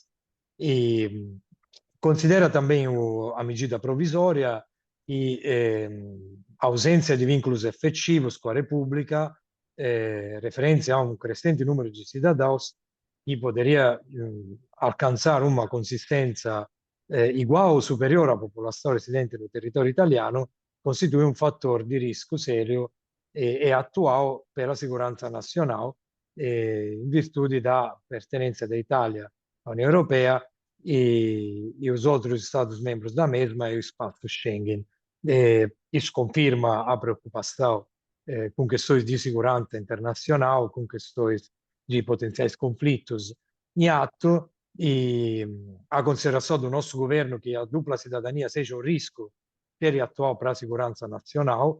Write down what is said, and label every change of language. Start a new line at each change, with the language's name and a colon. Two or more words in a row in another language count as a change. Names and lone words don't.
Portuguese: E considera também a medida provisória e ausência de vínculos efetivos com a República, referência a um crescente número de cidadãos que poderia alcançar uma consistência igual ou superior à popolação residente no território italiano, costitui um fator de risco sério e atual
Italian: per la sicurezza nazionale, in virtù
Portuguese: da pertenenza da Itália à União Europeia e os outros Estados-membros da mesma e o espaço Schengen. Isso confirma a preocupação com questões de segurança internacional, com questões de potenciais conflitos em ato, e a consideração do nosso governo que a dupla cidadania seja um risco sério e atual para a segurança nacional.